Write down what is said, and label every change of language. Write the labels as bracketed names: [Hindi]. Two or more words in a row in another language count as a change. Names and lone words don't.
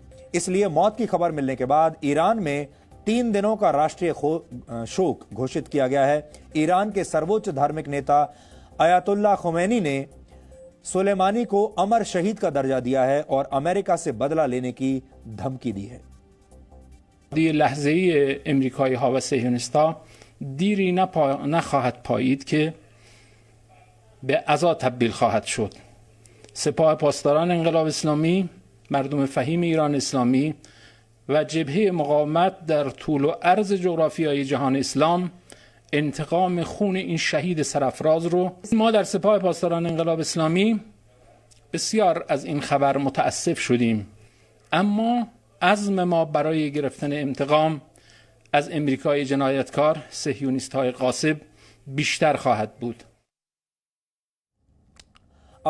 [Hindi] इसलिए मौत की खबर मिलने के बाद ईरान में 3 दिनों का राष्ट्रीय शोक घोषित किया गया है। ईरान के सर्वोच्च धार्मिक नेता अयातुल्लाह खुमैनी ने सुलेमानी को अमर शहीद का दर्जा दिया है और अमेरिका से बदला लेने की धमकी दी है। [Persian] دی لحظه امریکایی ها و صهیونیست‌ها دیری نخواهد پایید که به عزا تبدیل خواهد شد. سپاه پاسداران انقلاب اسلامی، مردم فهیم ایران اسلامی و جبهه مقاومت در طول و عرض جغرافیای جهان اسلام انتقام خون این شهید سرافراز رو ما در سپاه پاسداران انقلاب اسلامی بسیار از این خبر متاسف شدیم، اما عزم ما برای گرفتن انتقام از امریکای جنایتکار، صهیونیست‌های غاصب بیشتر خواهد بود.